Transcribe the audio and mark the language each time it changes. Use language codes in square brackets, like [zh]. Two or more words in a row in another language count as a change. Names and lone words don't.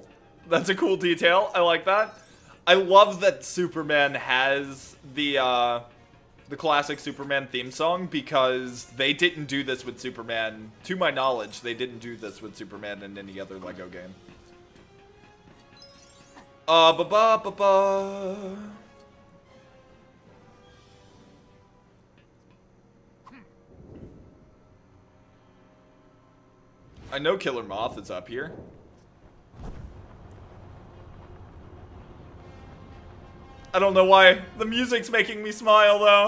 [en] That's a cool detail. I like that. I love that Superman has the classic Superman theme song, because they didn't do this with Superman. To my knowledge, they didn't do this with Superman in any other Lego game. Ba ba ba ba. I know Killer Moth is up here. I don't know why the music's making me smile though.